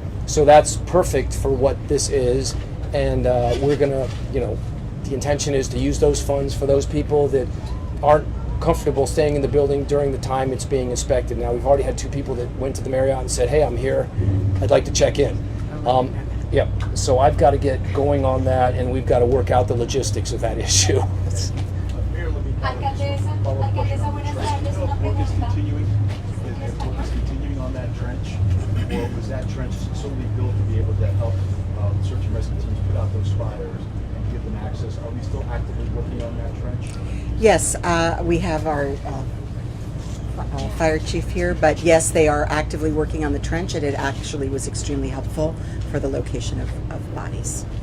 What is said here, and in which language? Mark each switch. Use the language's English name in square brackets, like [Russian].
[English] So that's perfect for what this is, and we're gonna, the intention is to use those funds for those people that aren't comfortable staying in the building during the time it's being inspected. Now, we've already had 2 people that went to the Marriott and said, hey, I'm here, I'd like to check in. Yeah, so I've got to get going on that, and we've got to work out the logistics of that issue. [Spanish] Alcaldesa, buenas tardes. Una [English] Work is [Spanish] pregunta. [English] continuing, work is continuing on that trench, or was that trench solely built to be able to help search and rescue teams put out those fires and give them access? Are we still actively working on that trench? Yes, we have our fire chief here, but yes, they are actively working on the trench, and it actually was extremely helpful for the location of bodies.